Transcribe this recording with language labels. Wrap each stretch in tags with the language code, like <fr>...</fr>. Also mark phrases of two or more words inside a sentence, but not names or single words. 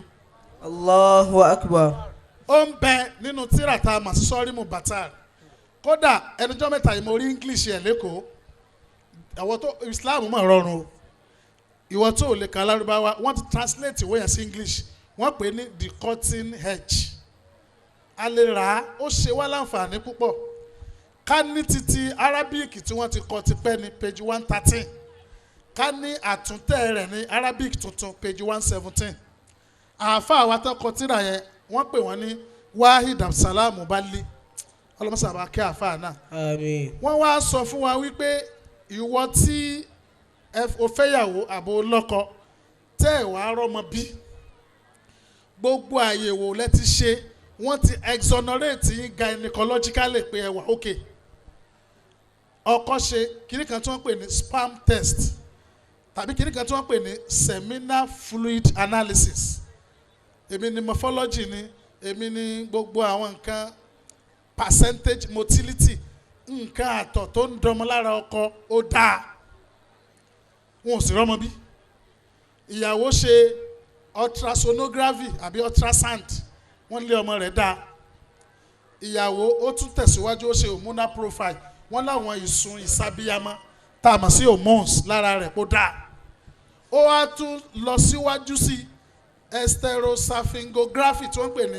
<ar>Allahu akbar.</ar> <yo>ó ń bẹ nínú tírà tá a mà sí Sọ́rímù Bàtàr kódà ẹnìjọ́ mẹ́ta yìí mo rí English ẹ̀ lẹ́kọ̀ọ́ àwọn tó Islam mọ̀ rọrùn o ìwọ tó lè ka Lárúbáwá wọ́n ti translate ìwé yẹn sí English wọ́n pè ní</yo> <en>the cutting edge</en> <yo>a lè rà á ó ṣe wá láǹfààní púpọ̀ ká ní títí Arabic tí wọ́n ti kọ tipẹ́ ní page 113 ká ní àtúntẹ̀ rẹ̀ ní Arabic tuntun page 117 àáfàá wa tó kọ tírà yẹn wọ́n pè wọ́n ní Wahid Abdulsalam Bali ọlọ́mọsàbà kí àáfàá náà Àmín. wọ́n wá sọ fún wa wípé ìwọ tí o fẹ́yàwó àbò lọ́kọ tẹ́ ẹ̀ wá rọ́mọ bí gbogbo àyẹ̀wò lẹ ti ṣe wọ́n ti exonerate yín gynecologically pé ẹ wà okay ọkọ ṣe kìnnì kan tí wọ́n pè ní</yo> <en>sperm test</en> <yo>tàbí kìnnì kan tí wọ́n pè ní</yo> <en>seminal fluid analysis</en> <yo>èmi ni morphology ni èmi ni gbogbo àwọn nǹkan</yo> <en>percentage motility</en> <yo>nǹkan àtọ̀ tó ń dọmọ lára ọkọ ó dáa wọn ò sì rọ́mọ bí ìyàwó ṣe ultrasonography àbí ultrasound wọ́n lé ọmọ rẹ̀ dáa ìyàwó ó tún tẹ̀síwájú ó ṣe</yo> <en>hormonal profile</en> <yo>wọ́n láwọn ìsun ìsabíyamọ tá a mọ̀ sí hormones lára rẹ̀ kó dáa ó wá tún lọ síwájú sí hysterosalpingography tí</yo>